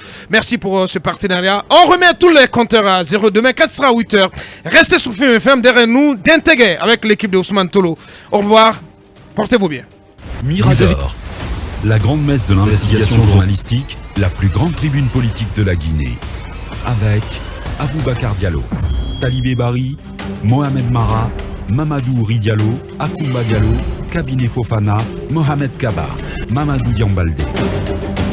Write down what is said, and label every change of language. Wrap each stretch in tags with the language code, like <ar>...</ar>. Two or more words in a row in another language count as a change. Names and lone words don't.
<fr>Merci pour ce partenariat. On remet tous les compteurs à 0 demain, 4 sera à 8h. Restez sur Film FM derrière nous d'intégrer avec l'équipe de Ousmane Tolo. Au revoir, portez-vous bien. Mirador, la grande messe de l'investigation journalistique, la plus grande tribune politique de la Guinée. Avec Aboubacar Diallo, Talibé Bari, Mohamed Mara, Mamadou Ouri Diallo, Akoumba Diallo, Kabinet Fofana, Mohamed Kaba, Mamadou Diambaldé.</fr>